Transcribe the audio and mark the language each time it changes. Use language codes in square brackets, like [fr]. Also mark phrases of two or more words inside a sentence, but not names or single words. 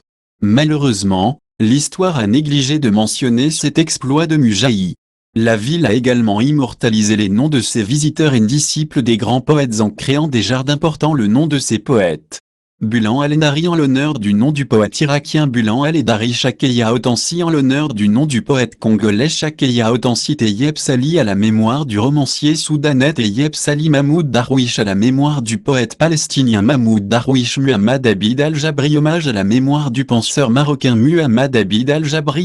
[fr] Malheureusement, l'histoire a négligé de mentionner cet exploit de Mujahid. La ville a également immortalisé les noms de ses visiteurs et disciples des grands poètes en créant des jardins portant le nom de ces poètes. Bulan al-Edari en l'honneur du nom du poète irakien Bulan al-Edari. Chakeya Otansi en l'honneur du nom du poète congolais Chakeya Otansi. Tayeb Sali à la mémoire du romancier soudanais Tayeb Sali. Mahmoud Darwish à la mémoire du poète palestinien Mahmoud Darwish. Muhammad Abid al-Jabri. Hommage à la mémoire du penseur marocain Muhammad Abid al-Jabri.